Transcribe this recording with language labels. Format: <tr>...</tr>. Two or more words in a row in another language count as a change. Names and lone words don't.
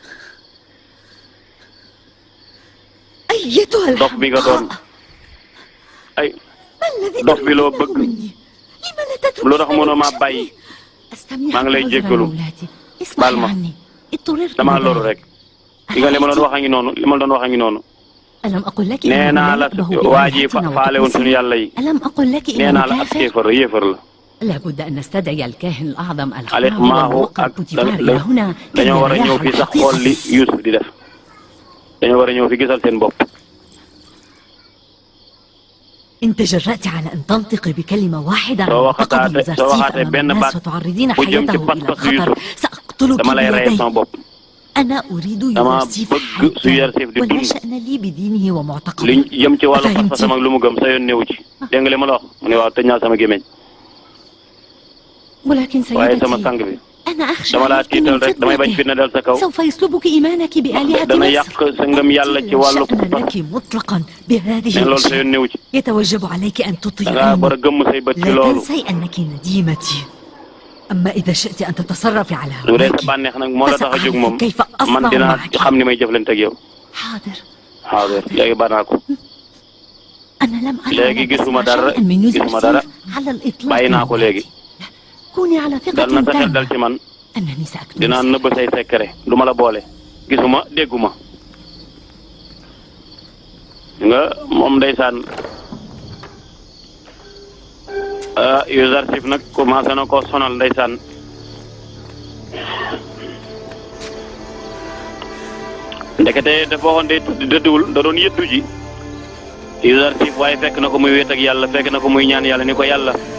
<ar>أيتها</ar> <wo>dof bi nga doon ay dof bi loo bëgg lu tax mënoo maa bàyyi maa ngi lay jéggalu baal ma damaa loru rek li nga li ma doon wax a ngi noonu li ma doon wax a ngi noonu</wo> <ar>ألم أقل لك</ar> <wo>nee naa la waa ji faale woon suñu yàlla yi</wo> <ar>ألم أقل لك</ar> <wo>nee naa la ab kéefar la yéefar la</wo> <ar>لابد أن نستدعي الكاهن الأعظم</ar> <wo>Alex Maahu ak dañoo war a ñëw fii sax xool li Yusuf di def dañoo war a ñëw fi gisal seen bopp</wo> <ar>إن تجرأت على أن تنطقي بكلمة واحدة</ar> <wo>soo</wo> <ar>عن معتقد</ar> <wo>waxataate soo</wo> <ar>وزارسيف</ar> <wo>waxaatee</wo> <ar>أمام</ar> <wo>benn</wo> <ar>الناس</ar> <wo>baat</wo> <ar>وتعرضين</ar> <wo>bu jëm ci</wo> <ar>حياته إلى</ar> <wo>pas-pasu</wo> <ar>الخطر</ar> <wo>Yusuf</wo> <ar>سأقتلك</ar> <wo>dama lay reyal sama</wo> <ar>بيدي.</ar> <wo>bopp</wo> <ar>أنا أريد</ar> <wo>dama</wo> <ar>يوسف</ar> <wo>bëgg su Yuusuf di</wo> <ar>ولا</ar> <wo>dund</wo> <ar>شأن لي بدينه</ar> <wo>li</wo> <ar>ومعتقده.</ar> <wo>jëm ci wàllu</wo> <ar>فهمت؟</ar> <wo>pas-pasam ak lu mu gëm sa yoon néew ci dégg nga li ma la wax mu ne waaw tëj naa sama gémmiñ</wo> <ar>ولكن</ar> <wo>waaye sama</wo> <ar>سيدتي</ar> <wo>sang bi</wo> <ar>أنا أخشى</ar> <wo>dama laa</wo> <ar>عليك من</ar> <wo>tiital rek damay bañ</wo> <ar>فتنته</ar> <wo>fitna dal sa kaw</wo> <ar>سوف يسلبك إيمانك بآلهة</ar> <wo>dana</wo> <ar>مصر</ar> <wo>yàq sa ngëm yàlla ci wàllu</wo> <ar>لا شأن</ar> <wo>pas-pas</wo> <ar>لك مطلقا بهذه</ar> <wo>mais loolu sa</wo> <ar>الأشياء.</ar> <wo>yoon néew ci</wo> <ar>يتوجب عليك أن</ar> <wo>da ngaa</wo> <ar>تطيعيني.</ar> <wo>war a gëmm say bët ci</wo> <ar>لا</ar> <wo>loolu</wo> <ar>تنسي أنك نديمتي. أما إذا شئت أن تتصرفي على</ar> <wo>lu dee sa</wo> <ar>هواك</ar> <wo>bànneex nag moo la tax a jóg moom</wo> <ar>كيف</ar> <wo>man</wo> <ar>أصنع</ar> <wo>dinaa</wo> <ar>معك.</ar> <wo>xam ni may jëflante ak yow</wo> <ar>حاضر.</ar> <wo>waaw léegi ba naa ko</wo> <ar>أنا لم أرى</ar> <wo>léegi</wo> <ar>ولا</ar> <wo>gisuma</wo> <ar>أسمع</ar> <wo>dara</wo> <ar>شيئا من يوسف</ar> <wo>gisuma dara</wo> <ar>سيف على الإطلاق</ar> <wo>bàyyi naa ko léegi</wo> <ar>كوني على</ar> <wo>dal na</wo> <ar>ثقة</ar> <wo>sa xel dal</wo> <ar>تامة</ar> <wo>ci man</wo> <ar>أنني سأكتب</ar> <wo>dinaa nëbb say secret du ma la boole gisuma dégguma nga moom ndeysaan Yuusuf nag commencé na koo sonal ndeysaan ndekete dafa waxoon de dëdduwul da doon yëddu ji Yuusuf waaye fekk na ko muy wéet ak yàlla fekk na ko muy ñaan yàlla ni ko yàlla</wo>